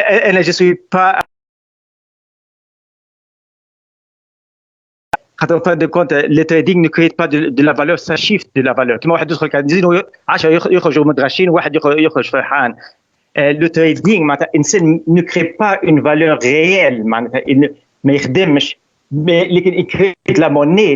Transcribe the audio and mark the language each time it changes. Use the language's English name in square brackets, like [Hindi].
[French] انا جو سوي با quand on fait de compte le trading ne crée pas de la valeur, ça shift de la valeur. [Arabic] كما واحد يدخل كازينو 10 يخرجوا مدغشين، واحد يخرج فرحان. [French] Le trading [Arabic] معناتها انسان [French] ne crée pas une valeur réelle، [Arabic] معناتها ما يخدمش، لكن [French] il crée de la monnaie.